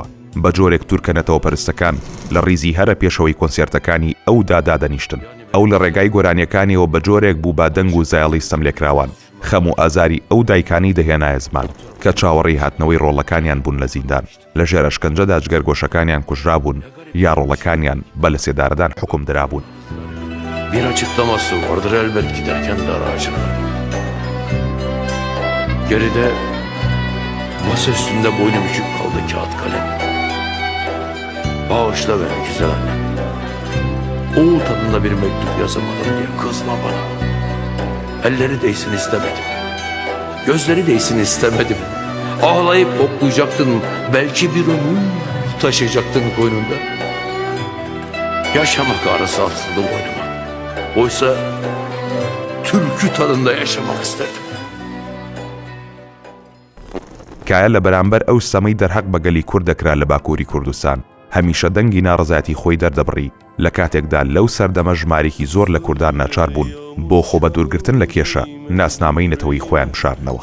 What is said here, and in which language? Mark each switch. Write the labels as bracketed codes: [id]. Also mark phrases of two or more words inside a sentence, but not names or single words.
[ckb] بە جۆرێک تورکەنەتەوە پەرستەکان لە ڕیزی هەرە پێشەوەی کۆنسێرتەکانی ئەودا دادەنیشتن. ئەو لە ڕێگای گۆرانیەکانیەوە بە جۆرێک بوو با دەنگ و زایڵی ستەملێکراوان خەم و ئازاری ئەو دایکانی دەهێنایە زمان کە چاوەڕێی هاتنەوەی ڕۆڵەکانیان بوون لە زیندان. لە ژێر ئەشکەنجەدا جگەرگۆشەکانیان کوژرا بوون یا ڕۆڵەکانیان بە لە سێداردان حکم درابوون. [tr] Bir açıklaması vardır elbet giderken dar ağacına. Geride masa üstünde boynu bükük kaldı kağıt kalem. Bağışla beni güzel annem. Oğul tadında bir mektup yazamadım diye kızma bana. Elleri değsin istemedim. Gözleri değsin istemedim. Ağlayıp koklayacaktın, belki bir ömür taşıyacaktın koynunda. Yaşamak arası aslında boynuma. Oysa türkü tadında yaşamak isterdim. [ckb] کایە لە بەرامبەر ئەو سەمەی دەرهەق بەگەلی کورد دەکرا لە باکووری کوردستان هەمیشە دەنگی ناڕزایەتی خۆی دەردەبڕی لە کاتێکدا لەو سەردەمە ژمارێکی زۆر لە کوردان ناچار بوون بۆ خۆ بە دوورگرتن لە کێشە ناسنامەی نەتەوەی خۆیان شاردنەوە.